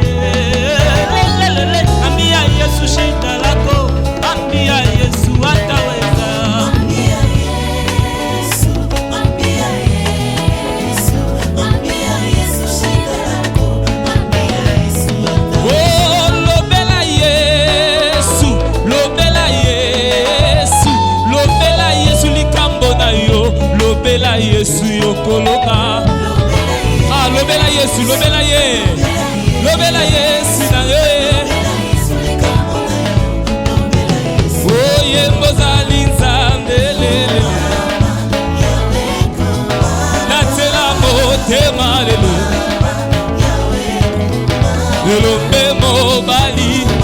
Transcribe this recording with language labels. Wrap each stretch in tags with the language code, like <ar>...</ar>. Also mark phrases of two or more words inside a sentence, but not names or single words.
<sw>Yesu shida lako ambia Yesu ataweza ambia Yesu shida lako ambia Yesu ataweza oh lobela</sw> <ln>Yesu likambo na yo lobela Yesu yokoloka ah lobela Yesu na yo oh yembo zali Nzambe lele natela motema lelo lelombe mobali</ln>